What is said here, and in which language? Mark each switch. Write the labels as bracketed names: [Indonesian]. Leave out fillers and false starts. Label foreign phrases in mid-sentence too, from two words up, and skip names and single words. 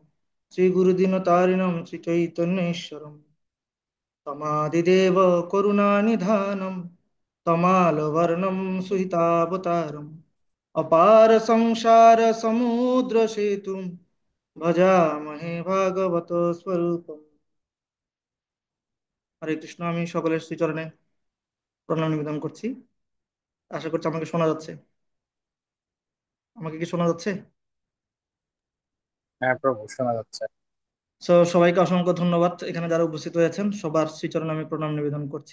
[Sanskrit] श्रीगुरुदिनतारिणं श्रीचैतन्येश्वरम् तमादिदेव करुणानिधानं तमालवर्णं सुहितावतारम् अपार संसार समुद्र सेतुं भजामहे भागवत स्वरूपम्। [Bangla] হরে কৃষ্ণ। আমি সকলের শ্রীচরণে প্রণাম নিবেদন করছি। আশা করছি আমাকে শোনা যাচ্ছে। আমাকে কি শোনা যাচ্ছে? হ্যাঁ প্রভু শোনা যাচ্ছে। সবাইকে অসংখ্য ধন্যবাদ, এখানে যারা উপস্থিত হয়েছেন সবার শ্রীচরণে আমি প্রণাম নিবেদন করছি।